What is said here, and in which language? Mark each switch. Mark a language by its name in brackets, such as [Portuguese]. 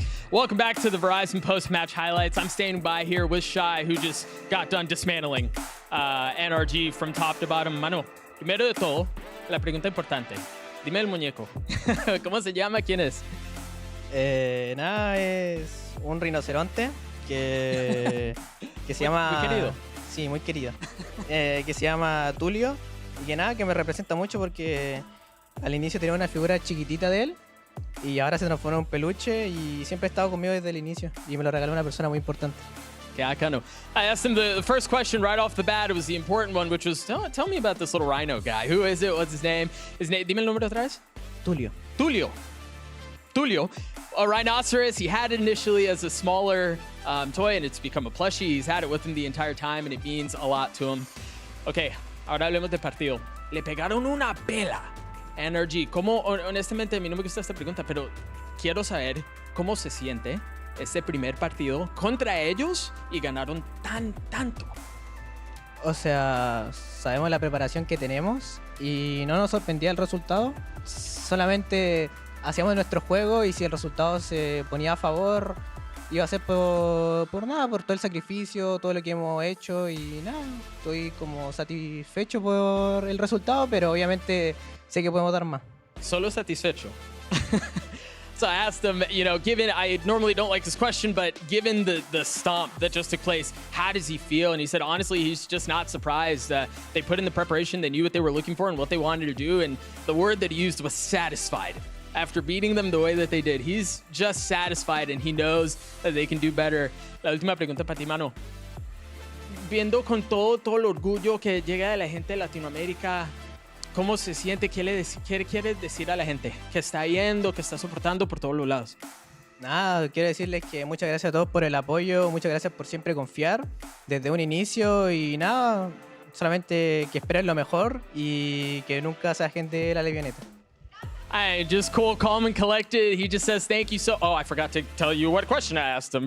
[English] Welcome back to the Verizon post-match highlights. I'm standing by here with Shai, who just got done dismantling NRG from top to bottom. [Spanish] Mano, primero de todo, la pregunta importante. Dime el muñeco. ¿Cómo se llama? ¿Quién es? Nada, es un rinoceronte que se llama... Muy querido. Sí, muy querido. Que se llama Tulio y que nada, que me representa mucho porque al inicio tenía una figura chiquitita de él y ahora se transformó en un peluche y siempre ha estado conmigo desde el inicio y me lo regaló una persona muy importante. [English] Yeah, I know. I asked him the first question right off the bat. It was the important one, which was, tell me about this little rhino guy. Who is it? What's his name? [Spanish] Dime el nombre otra vez. Tulio. [English] Tulio. A rhinoceros. He had it initially as a smaller toy, and it's become a plushie. He's had it with him the entire time, and it means a lot to him. [Spanish] Okay, ahora hablemos del partido. Le pegaron una pela. NRG. ¿Cómo, honestamente, a mí no me gusta esta pregunta, pero quiero saber cómo se siente este primer partido contra ellos y ganaron tanto. O sea, sabemos la preparación que tenemos y no nos sorprendía el resultado. Solamente hacíamos nuestro juego y si el resultado se ponía a favor, iba a ser por nada, por todo el sacrificio, todo lo que hemos hecho y nada. Estoy como satisfecho por el resultado, pero obviamente sé que podemos dar más. Solo satisfecho. [English] So I asked him, given, I normally don't like this question, but given the stomp that just took place, how does he feel? And he said, honestly, he's just not surprised. They put in the preparation, they knew what they were looking for and what they wanted to do, and the word that he used was satisfied. After beating them the way that they did, he's just satisfied and he knows that they can do better. [Spanish] La última pregunta para ti, mano. Viendo con todo el orgullo que llega de la gente de Latinoamérica, ¿cómo se siente? ¿Qué quiere decir a la gente que está yendo, que está soportando por todos los lados? Nada, quiero decirles que muchas gracias a todos por el apoyo, muchas gracias por siempre confiar desde un inicio y nada, solamente que esperen lo mejor y que nunca se dejen de la Levianeta. [English] Just cool, calm, and collected. He just says thank you so. Oh, I forgot to tell you what question I asked him.